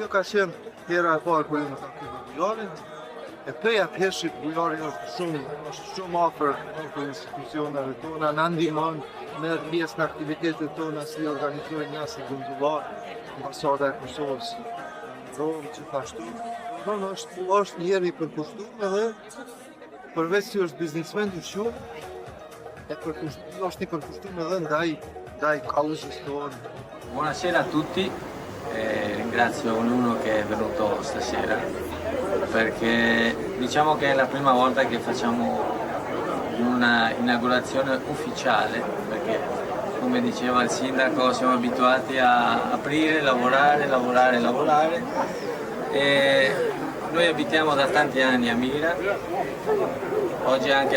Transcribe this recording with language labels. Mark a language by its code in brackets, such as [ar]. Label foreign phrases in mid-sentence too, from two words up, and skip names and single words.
[sq] Kjo ka qenë hera e parë kur unë takova Bujarin, e prej atëhershit Bujari është shumë afër institucioneve tona, na ndihmon me pjesë në aktivitetet tona si organizojnë një si konsular, ambasada e Kosovës, Romë, gjithashtu. Është një herë i përkushtuar edhe përveç se është biznesmen i shumë, është i përkushtuar edhe ndaj causës tonë. [it] Buonasera a tutti, ringrazio ognuno che è venuto stasera perché diciamo che è la prima volta che facciamo una inaugurazione ufficiale perché come diceva il sindaco siamo abituati a aprire, lavorare e noi abitiamo da tanti anni a Mira, oggi è anche